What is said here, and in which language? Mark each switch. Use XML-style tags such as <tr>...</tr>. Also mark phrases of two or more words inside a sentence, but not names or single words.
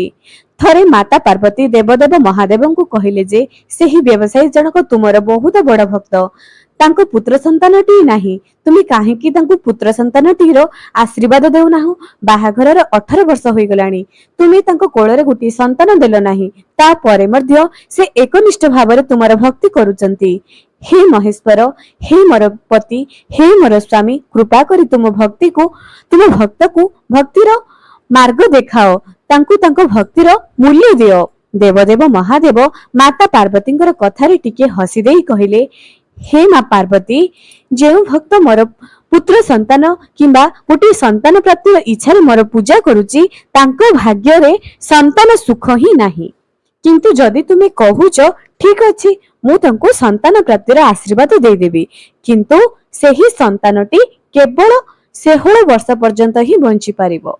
<or>ଥରେ ମାତା ପାର୍ବତୀ ଦେବଦେବ ମହାଦେବ କୁ କହିଲେ ଯେ ସେହି ବ୍ୟବସାୟୀ ଜନକ ତୁମର ବହୁତ ବଡ଼ ଭକ୍ତ, ତାଙ୍କୁ ପୁତ୍ର ସନ୍ତାନଟି ନାହିଁ, ତୁମି କାହିଁକି ତାଙ୍କୁ ପୁତ୍ର ସନ୍ତାନଟିର ଆଶୀର୍ବାଦ ଦେଉ ନାହଁ। ବାହାଘରର 18 ବର୍ଷ ହୋଇ ଗଲାଣି, ତୁମି ତାଙ୍କୁ କୋଳରେ ଗୋଟି ସନ୍ତାନ ଦେଲ ନାହିଁ, ତା ପରେ ମଧ୍ୟ ସେ ଏକନିଷ୍ଠ ଭାବରେ ତୁମର ଭକ୍ତି କରୁଛନ୍ତି। ହେ ମହେଶ୍ୱର, ହେ ମୋର ପତି, ହେ ମୋର ସ୍ୱାମୀ, କୃପା କରି ତୁମ ଭକ୍ତି କୁ, ତୁମ ଭକ୍ତ କୁ ଭକ୍ତିର ମାର୍ଗ ଦେଖାଅ, ତାଙ୍କୁ ତାଙ୍କୁ ଭକ୍ତିର ମୂଲ୍ୟ ଦିଅ। ଦେବଦେବ ମହାଦେବ ମାତା ପାର୍ବତୀଙ୍କର କଥାରେ ଟିକେ ହସି ଦେଇ କହିଲେ, ହେ ମା ପାର୍ବତୀ, ଯେଉଁ ଭକ୍ତ ମୋର ପୁତ୍ର ସନ୍ତାନ କିମ୍ବା ଗୋଟେ ସନ୍ତାନ ପ୍ରାପ୍ତିର ଇଚ୍ଛା ମୋର ପୂଜା କରୁଛି, ତାଙ୍କ ଭାଗ୍ୟ ରେ ସନ୍ତାନ ସୁଖ ହିଁ ନାହିଁ। କିନ୍ତୁ ଯଦି ତୁମେ କହୁଛ ଠିକ ଅଛି ମୁଁ ତାଙ୍କୁ ସନ୍ତାନ ପ୍ରାପ୍ତିର ଆଶୀର୍ବାଦ ଦେ ଦେବି, କିନ୍ତୁ ସେହି ସନ୍ତାନଟି କେବଳ 16 ବର୍ଷ ପର୍ଯ୍ୟନ୍ତ ହିଁ ବଞ୍ଚି ପାରିବ।</or>